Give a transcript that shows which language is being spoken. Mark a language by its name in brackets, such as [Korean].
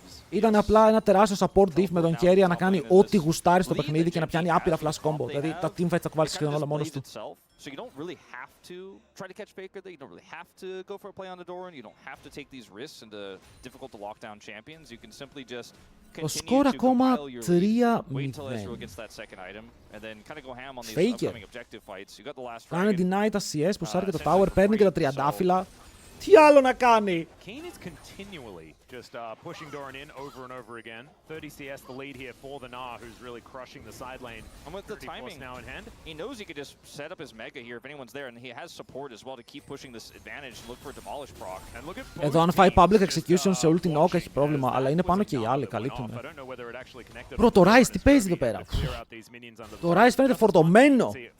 [Greek] Ήταν απλά ένα τεράστιο support diff με τον Kerry να κάνει ό,τι γουστάρει στο παιχνίδι και να πιάνει άπειρα flash combo. Δηλαδή τα teamfights θα κουβάλει σχεδόν όλα μόνος του. [English] So you don't really have to try to catch Faker there. You don't really have to go for a play on the Doran. You don't have to take these risks into difficult to lock down champions. You can simply just continue to compile your lead, wait until Ezreal gets that second item, and then kind of go ham on these upcoming objective fights. You got the last [Greek] Κάνει deny τα CS που σάρει και το tower, παίρνει και τα τριαντάφυλλα. Τι άλλο να κάνει. [English] Keen is continually just pushing Doran in over and over again. 30 CS the lead here for the Gnar, who's really crushing the side lane. And with the timing now in hand, he knows he could just set up his mega here if anyone's there, and he has support as well to keep pushing this advantage and look for a demolish proc. And look at [Greek] Εδώ αν φάει public execution σε όλη την όκα έχει πρόβλημα, αλλά είναι πάνω και οι άλλοι, καλύπτουν. Bro, το Ryze τι παίζει εδώ πέρα. Το Ryze φαίνεται φορτωμένο.